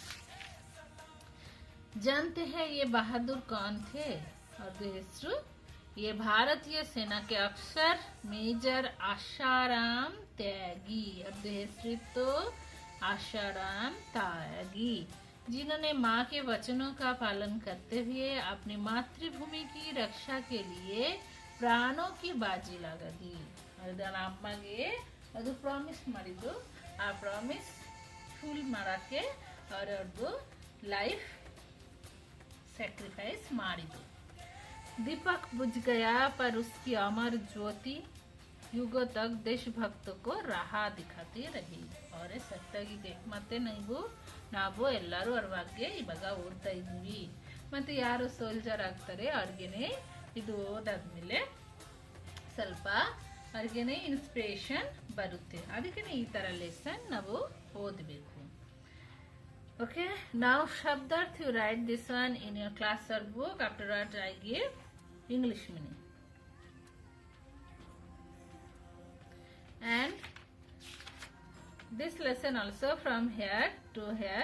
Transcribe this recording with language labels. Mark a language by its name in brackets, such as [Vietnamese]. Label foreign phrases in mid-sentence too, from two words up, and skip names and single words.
[Hindi] जानते हैं ये बहादुर कौन थे? [Kannada] ಅವ್ರದ್ದು ಹೆಸರು [Hindi] ये भारतीय सेना के अफसर मेजर आशाराम त्यागी. [Kannada] ಅವ್ರದ್ದು ಹೆಸರಿತ್ತು [Hindi] आशाराम त्यागी, जिन्होंने माँ के वचनों का पालन करते हुए अपनी मातृभूमि की रक्षा के लिए प्राणों की बाजी लगा दी. [Kannada] ಅದನ್ನ ಅಮ್ಮಗೆ ಅದು ಪ್ರಾಮಿಸ್ ಮಾಡಿದ್ದು, ಆ [English] promise full [Kannada] ಮಾಡಕ್ಕೆ ಅವ್ರದ್ದು [English] life sacrifice [Kannada] ಮಾಡಿದ್ದು. [Hindi] दीपक बुझ गया पर उसकी अमर ज्योति युगों तक देशभक्तों को राह दिखाती रही. [Kannada] ಅವರೇ ಸತ್ತಾಗಿದೆ. ಮತ್ತೆ ನಾವು ಎಲ್ಲರೂ ಅವ್ರ ಬಗ್ಗೆ ಇವಾಗ ಓದ್ತಾ ಇದ್ವಿ. ಮತ್ತೆ ಯಾರು ಸೋಲ್ಜರ್ ಆಗ್ತಾರೆ ಅವ್ರಿಗೇನೆ ಇದು ಓದಾದ್ಮೇಲೆ ಸ್ವಲ್ಪ ಅವ್ರಿಗೇನೆ ಇನ್ಸ್ಪಿರೇಷನ್ ಬರುತ್ತೆ. ಅದಕ್ಕೆ ಈ ತರ ಲೆಸನ್ ನಾವು ಓದಬೇಕು. [English] Okay, now Shabdarth, you write this one in your class or book. After that, I give English meaning. And this lesson also from here to here.